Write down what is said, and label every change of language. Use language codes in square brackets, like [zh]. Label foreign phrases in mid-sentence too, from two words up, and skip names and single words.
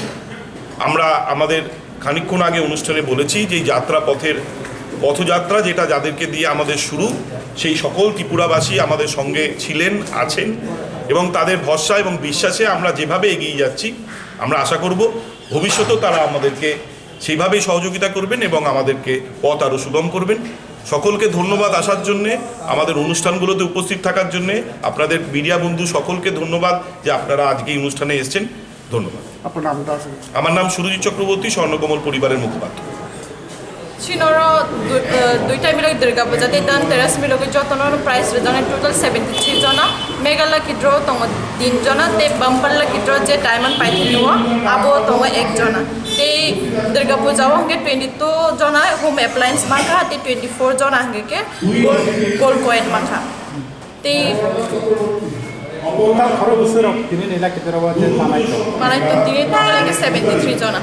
[bn] আমরা আমাদের খানিকক্ষণ আগে অনুষ্ঠানে বলেছি যে যাত্রাপথের পথযাত্রা যেটা যাদেরকে দিয়ে আমাদের শুরু, সেই সকল ত্রিপুরাবাসী আমাদের সঙ্গে ছিলেন, আছেন এবং তাদের ভরসা এবং বিশ্বাসে আমরা যেভাবে এগিয়ে যাচ্ছি আমরা আশা করব ভবিষ্যতেও তারা আমাদেরকে সেইভাবেই সহযোগিতা করবেন এবং আমাদেরকে পথ আরও সুগম করবেন। সকলকে ধন্যবাদ আসার জন্যে, আমাদের অনুষ্ঠানগুলোতে উপস্থিত থাকার জন্যে। আপনাদের মিডিয়া বন্ধু সকলকে ধন্যবাদ যে আপনারা আজকে এই অনুষ্ঠানে এসেছেন। ধন্যবাদ। আমার নাম সুরজিৎ চক্রবর্তী, স্বর্ণকমল পরিবারের মুখপাত্র। [trp] Chinoro duita milog Durga Puja te Dhanterashni milog Jotto prize rezone total 73 jona [en] mega lucky draw [trp] tongo 3 jona te [en] bumper lucky draw [trp] je diamond paithinuo abo tongo 1 jona te Durga Puja honge 22 jona [en] home appliance [trp] makha te 24 jona hange ke [en] gold coin [trp] makha te total khoro busuro tini nila kitara wa je manai to tini total 73 jona